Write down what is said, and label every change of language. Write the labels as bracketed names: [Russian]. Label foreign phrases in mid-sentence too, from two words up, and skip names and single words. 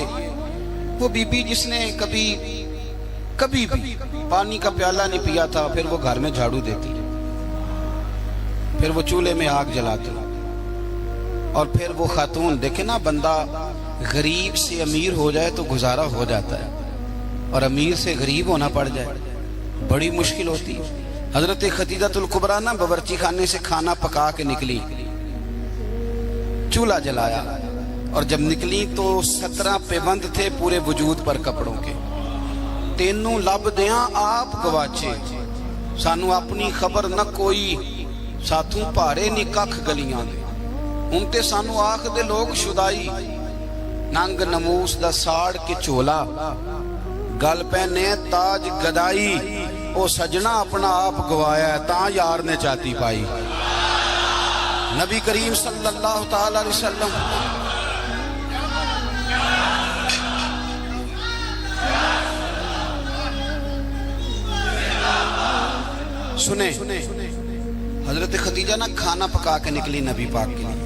[Urdu] وہ بی بی جس نے کبھی بھی پانی کا پیالہ نہیں پیا تھا، پھر وہ گھر میں جھاڑو دیتی، پھر وہ چولہے میں آگ جلاتی، اور پھر وہ خاتون، دیکھیں نا، بندہ غریب سے امیر ہو جائے تو گزارا ہو جاتا ہے، اور امیر سے غریب ہونا پڑ جائے بڑی مشکل ہوتی ہے. حضرت خدیجہ الکبریٰ نا باورچی خانے سے کھانا پکا کے نکلی، چولہا جلایا، اور جب نکلی تو 17 پیوند تھے پورے وجود پر کپڑوں کے. [Punjabi] تینوں لب دیاں آپ گواچے، سانو اپنی خبر نہ کوئی، ساتھوں پارے نی ککھ گلیاں دے. ہن تے سانو آکھ دے لوگ شدائی، ننگ نموس دا ساڑ کے چولا، گل پہنے تاج گدائی. او سجنا اپنا آپ گوایا ہے تاں یار نے چاتی پائی. [Urdu] نبی کریم صلی اللہ تعالی علیہ وسلم سنیں، حضرت خدیجہ نا کھانا پکا کے نکلی نبی پاک کے لیے.